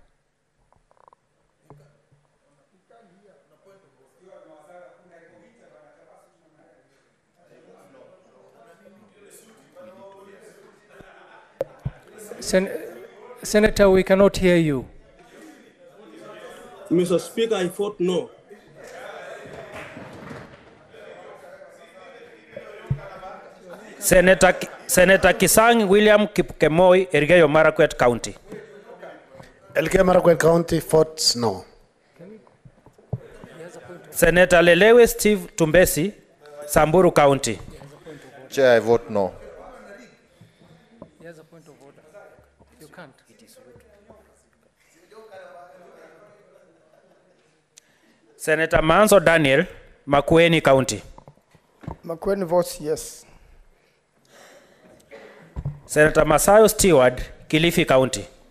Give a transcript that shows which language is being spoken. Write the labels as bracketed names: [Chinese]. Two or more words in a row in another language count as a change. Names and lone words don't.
[English] Senator, we cannot hear you. Mr. Speaker, I vote no. Senator Kisang William Kipkemoi, Elgeyo Marakwet County. Elgeyo Marakwet County votes no. Senator Lelewe Steve Tumbesi, Samburu County. Chair, I vote no. He has a point of order. You can't. Senator Manso Daniel, Makwiny County. Makwiny votes yes. Senator Masayo Stewart, Kilifi County.